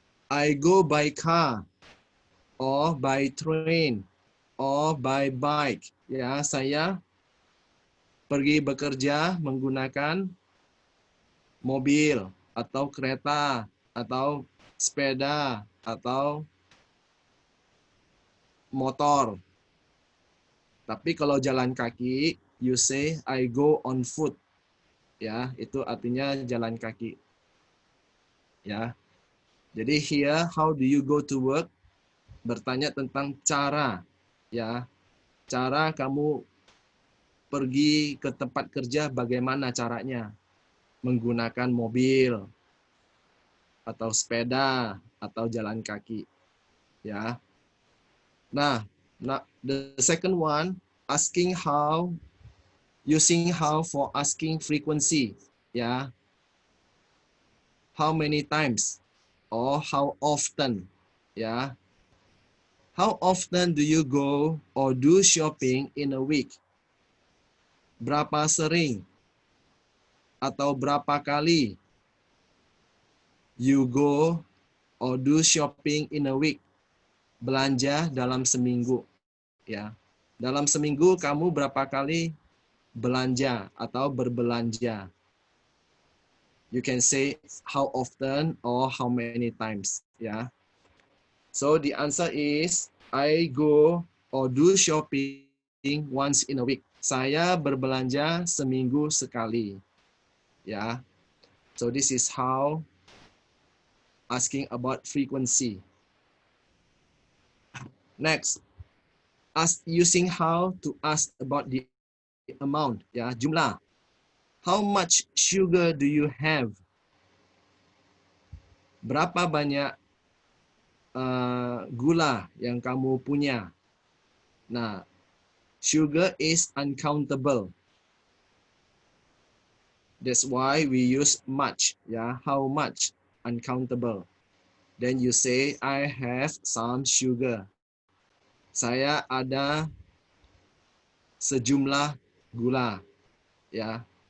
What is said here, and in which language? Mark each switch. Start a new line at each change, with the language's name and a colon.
English: I go by car or by train or by bike.
Indonesian: Ya, saya pergi bekerja menggunakan mobil atau kereta atau sepeda atau motor. Tapi kalau jalan kaki,
English: you say I go on foot.
Indonesian: Ya, itu artinya jalan kaki. Ya. Jadi here, how do you go to work? Bertanya tentang cara. Ya. Cara kamu pergi ke tempat kerja bagaimana caranya? Menggunakan mobil atau sepeda atau jalan kaki. Ya.
English: Nah, the second one, asking how, using how for asking frequency. Ya. How many times or how often. Ya. How often do you go or do shopping in a week?
Indonesian: Berapa sering atau berapa kali
English: you go or do shopping in a week?
Indonesian: Belanja dalam seminggu, ya. Dalam seminggu kamu berapa kali belanja atau berbelanja?
English: You can say how often or how many times, ya. So the answer is I go or do shopping once in a week.
Indonesian: Saya berbelanja seminggu sekali, ya.
English: So this is how asking about frequency. Next, using how to ask about the amount, ya, jumlah. How much sugar do you have?
Indonesian: Berapa banyak gula yang kamu punya?
English: Nah, sugar is uncountable. That's why we use much, ya. How much? Uncountable. Then you say, I have some sugar.
Indonesian: Saya ada sejumlah gula,
English: ya.